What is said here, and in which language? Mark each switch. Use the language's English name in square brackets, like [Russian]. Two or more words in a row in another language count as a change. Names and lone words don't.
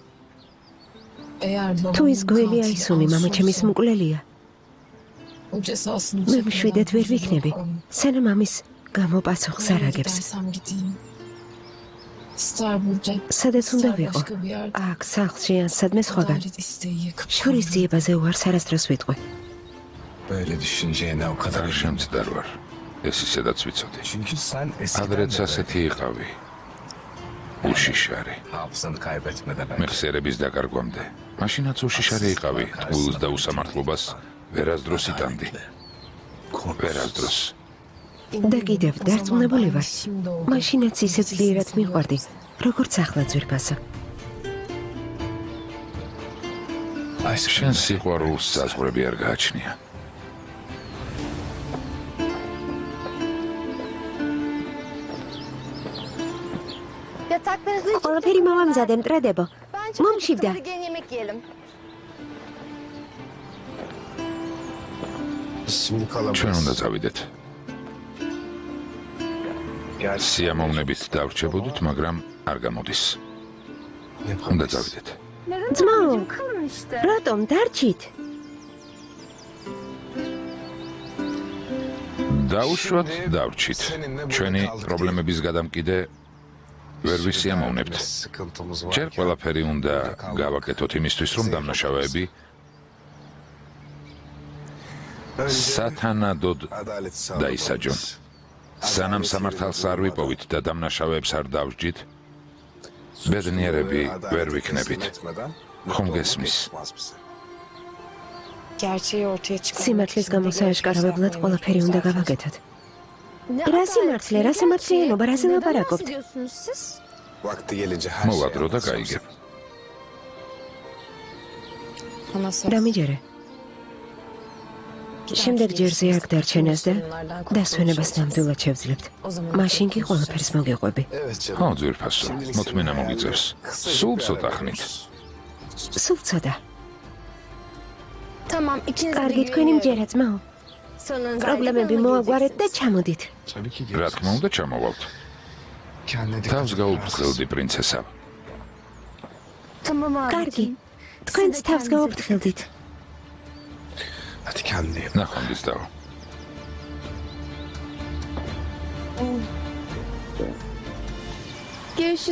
[Georgian] თუ ის გველი აისუნი მამა ჩემის მკვლელია, მე მშვიდად ვერ ვიქნები, სანამ ამის გამო პასუხს არ აგებს. სადაც უნდა ვიყო? აქ სახლში ან სადმე სხვაგან. შორის ძიებაზე უარს არასდროს ვიტყვი. [Turkish] böyle düşüneceğine o kadar eminim. [Georgian] შემცდარ ვარ. ეს ისედაც ვიცოდი. [Turkish] Çünkü sen eskiden [Georgian] ადრეც [Turkish] de [Georgian] ასეთი იყავი. უშიშარი. [Turkish] hafızanı kaybetmeden [Georgian] მე [Turkish] önce. [Georgian] ხსერების დაკარგვამდე. მაშინაც უშიშარი იყავი. თულს და უსამართლობას ვერასდროს იტანდი. ვერასდროს. და კიდევ დარწმუნებული ვარ. მაშინაც ისე ძლიერად მიყვარდი, როგორც ახლა ძვირფასო. შენ სიყვარულს საზღვრები არ გააჩნია. [Turkish] Yataklarınızı için [Georgian] ყველაფერი მოვამზადე, მტრედებო. მომშივდა. [Turkish] gelin yemek yiyelim. Şimdi kalabalığız. [Georgian] ჩვენ უნდა წავიდეთ. [Turkish] Gerçi [Georgian] სიამოვნებით დავრჩებოდით, მაგრამ არ გამოდის. უნდა წავიდეთ. ძმაო, [Turkish] Kalın işte. [Georgian] რატომ დარჩით? დაუშვათ, დავრჩით. ჩვენი პრობლემების გადამკიდე ვერ ვისიამოვნებთ. [Turkish] sıkıntımız var. [Georgian] ჯერ ყველაფერი უნდა გავაკეთოთ იმისთვის, რომ დამნაშავეები სათანადოდ [Turkish] Adalet [Georgian] დაისაჯონ. სანამ სამართალს არ ვიპოვით და დამნაშავეებს არ დავსჯით, ბედნიერები ვერ ვიქნებით. ხომ გესმის? [Turkish] Gerçeği ortaya çıkarmak [Georgian] სიმართლის [Turkish] için [Georgian] გამო [Turkish] de [Georgian] სააშკარავებლად ყველაფერი უნდა გავაკეთოთ. რა სიმართლე, რა სამართლიანობა, რაზე [Turkish] Neden [Georgian] ლაპარაკობთ? [Turkish] bahsediyorsunuz siz? Vakti gelince her [Georgian] მოვა [Turkish] şeyi [Georgian] დრო და [Turkish] anlatacağım [Georgian] გაიგებ. [Turkish] Sana söz. [Georgian] დამიჯერე. შემდეგ ჯერზე აქ დარჩენას და დასვენებას ნამდვილად შევძლებთ. მაშინ კი ყველაფერს მოგეყვები. [Turkish] sana. Evet canım. [Georgian] ხო, ძვირფასო, მოთმენა მოგიწევს. სულ ცოტა ხნით. სულ ცოტა. [Turkish] Tamam ikiniz de [Georgian] კარგი, თქვენი მჯერა, ძმაო. [Turkish] Sorunlarınızı [Georgian] პრობლემები [Turkish] halledin, [Georgian] მოაგვარეთ და [Turkish] gideceksiniz. [Georgian] ჩამოდით. [Turkish] Tabii ki [Georgian] რა თქმა უნდა, ჩამოვალთ. [Turkish] Kendine dikkat [Georgian] თავს [Turkish] et. [Georgian] გაუფრთხილდი, პრინცესა. [Turkish] Tamam abi. [Georgian] კარგი. თქვენც თავს გაუფრთხილდით. [Turkish] Hadi kendine iyi bak. [Georgian] ნახონდის დავა. [Turkish] Görüşürüz.